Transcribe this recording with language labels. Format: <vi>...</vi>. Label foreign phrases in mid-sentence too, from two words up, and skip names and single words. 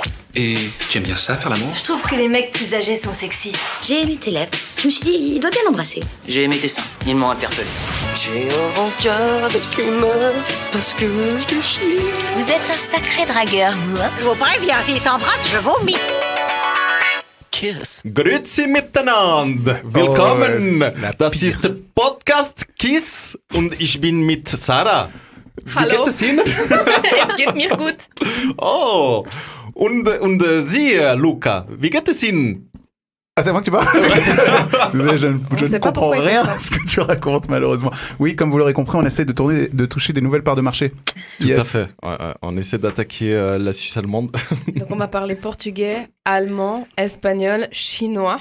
<fr>Et tu aimes bien ça, faire l'amour? Je trouve que les mecs plus âgés sont sexy. J'ai aimé tes lèvres. Je me suis dit, il doit bien l'embrasser. J'ai aimé tes seins, ils m'ont interpellé. J'ai un rencard avec une meuf parce que je te chie. Vous êtes un sacré dragueur, vous, hein? Je vous préviens, s'il s'embrasse, je vomis. Kiss.</fr> <de>Grüezi miteinander. Willkommen. Das ist der Podcast Kiss und ich bin mit Sarah. Hallo. Wie geht es Ihnen? Es geht mir gut. Oh. Und Sie, Luca, wie geht es Ihnen?</de> <fr>Ah, c'est moi que tu parles. Désolé, je ne comprends rien à ce que tu racontes, malheureusement. Oui, comme vous l'aurez compris, on essaie de toucher des nouvelles parts de marché. Tout à fait. Ouais, on essaie d'attaquer la Suisse allemande. Donc on va parler portugais, allemand, espagnol, chinois.</fr>